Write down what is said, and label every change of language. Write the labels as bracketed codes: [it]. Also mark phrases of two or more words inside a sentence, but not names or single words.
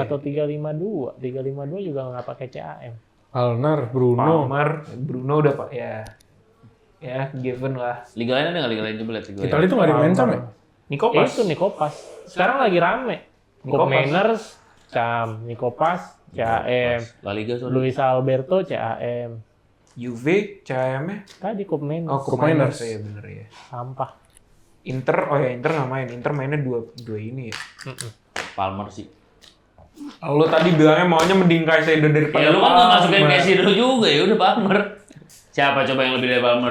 [id] atau 3-5-2. 3-5-2 juga nggak pakai CAM. Palmer, Bruno. Palmer, Bruno udah pak ya. Ya, given lah. Liga lain ada nggak liga lain coba lihat liga lain. Itali tuh gak ada yang main Cam ya? Nikopas. Itu Nikopas. Sekarang lagi rame. Cup Nikopas. Manners, CAM. Nikopas, CAM. La Liga sorry. Luis Alberto, CAM. Juve, CAM-nya. Tadi Cup Manners. Oh, Cup Miners. Iya bener ya. Sampah. Inter, oh ya Inter nggak main. Inter mainnya dua ini ya. Palmer sih. Lo tadi bilangnya maunya mending Caicedo daripada Ya lu kan nggak masukin Palmer. Caicedo juga ya udah Palmer. Siapa coba yang lebih dari Palmer?